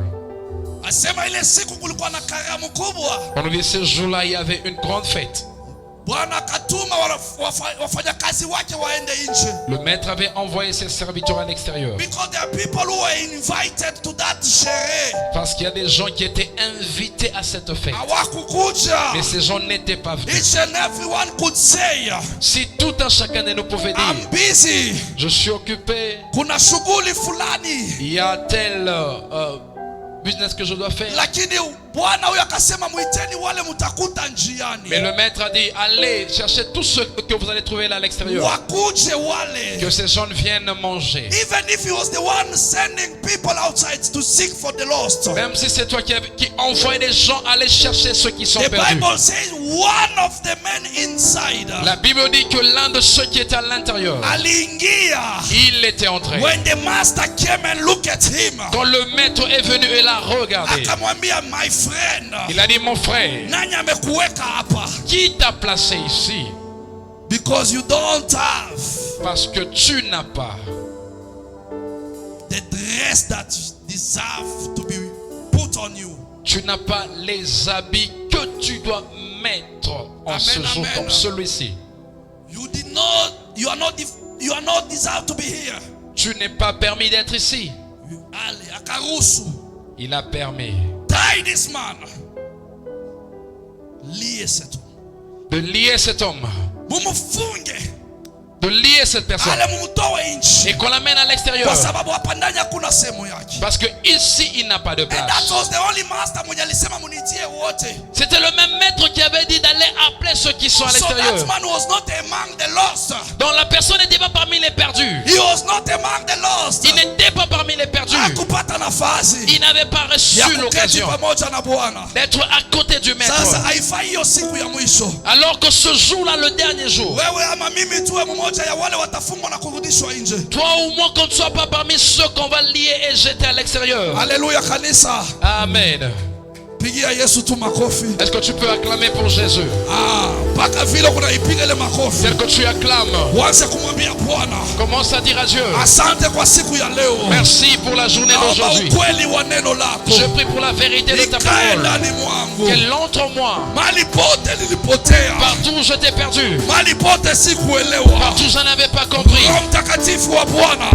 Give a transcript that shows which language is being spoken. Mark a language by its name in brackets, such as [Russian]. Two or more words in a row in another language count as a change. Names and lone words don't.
[Swahili] Asema ile siku kulikuwa na karamu kubwa. [French] Pendant ces jours-là, il y avait une grande fête. [Swahili] Bwana akatuma wafanyakazi wake waende nje. [French] Le maître avait envoyé ses serviteurs à l'extérieur. [English] Because there are people who were invited to that sherehe. [French] Parce qu'il y a des gens qui étaient invités à cette fête. [Swahili] Hawakukuja. [French] Mais ces gens n'étaient pas venus. [English] Each and everyone could say, [French] Si tout un chacun de nous pouvait [English] I'm [French] dire, [English] busy. [French] je suis occupé, [Swahili] Kuna shughuli fulani. [French] il y a tel business que je dois faire. [Swahili] Lakini Bwana huyo akasema muiteni wale mutakuta njiani. [French] Mais le maître a dit, allez chercher tout ce que vous allez trouver là à l'extérieur. [Swahili] Wakuje wale. [French] Que ces gens viennent manger. [English] Even if he was the one sending people outside to seek for the lost. [French] Même si c'est toi qui envoie des gens aller chercher ceux qui sont [English] The [French] perdus. [English] Bible says one of the men inside [French] La Bible dit que l'un de ceux qui étaient à l'intérieur, [Swahili] aliingia. [French] il était entré. [English] When the master came and looked at him, [French] Quand le maître est venu et l'a regardé, [Swahili] akamwambia, [English] my friend, [French] il a dit, mon frère, [Swahili] nani amekuweka hapa? [French] qui t'a placé ici? [English] Because you don't have [French] Parce que tu n'as pas [English] the dress that deserve to be put on you. [French] Tu n'as pas les habits que tu dois mettre en Amen, ce jour amen. comme celui-ci. [English] You are not deserved to be here. [French] Tu n'es pas permis d'être ici. [Swahili] Ale akaruhusu. [French] Il a permis [English] Tie this man. Liye setu. [French] de lier cet homme, [Swahili] Mumufunge. [French] de lier cette personne [Swahili] Ale mumutowe nchi. [French] et qu'on l'amène à l'extérieur. [Swahili] Kwa sababu hapa ndani hakuna sehemu yake. [French] Parce que ici, il n'a pas de [English] And that [French] place. [English] was the only master [Swahili] mwenye alisema munitie wote. [French] C'était le même maître qui avait dit d'aller appeler ceux qui sont à [English] So [French] l'extérieur. [English] that man was not among the lost. [French] Donc la personne n'était pas parmi les perdus. [English] He was not among the lost. [French] Il n'était pas parmi les perdus. [Swahili] Hakupata nafasi [French] Il n'avait pas reçu [Swahili] ya kuketi [French] l'occasion [Swahili] pamoja na Bwana. [French] d'être à côté du maître. [Swahili] Sasa haifai hiyo siku ya mwisho. [French] Alors que ce jour-là, le dernier jour, [Swahili] Wewe ama mimi tuwe mmoja ya wale watafungwa na kurudishwa nje. [French] toi ou moi, qu'on ne soit pas parmi ceux qu'on va lier et jeter à l'extérieur. [Swahili] Haleluya kanisa. Amen. Pigia Yesu tu makofi. [French] Est-ce que tu peux acclamer pour Jésus? [Swahili] Mpaka vile kunaipiga ile makofi. [French] Tel que tu acclames, [Swahili] Uanze kumwambia Bwana, [French] commence à dire à Dieu, [Swahili] asante kwa siku ya leo. [French] merci pour la journée [Swahili] Naomba [French] d'aujourd'hui. [Swahili] ukweli wa neno lako. [French] Je prie pour la vérité de ta [Swahili] Ikae [French] parole. [Swahili] ndani mwangu. [French] Qu'elle entre en moi. [Swahili] Mali pote nilipotea. [French] Partout où je t'ai perdu, [Swahili] Mali pote sikuelewa. [French] partout où je n'avais pas compris, [Swahili] Roho Mtakatifu wa Bwana,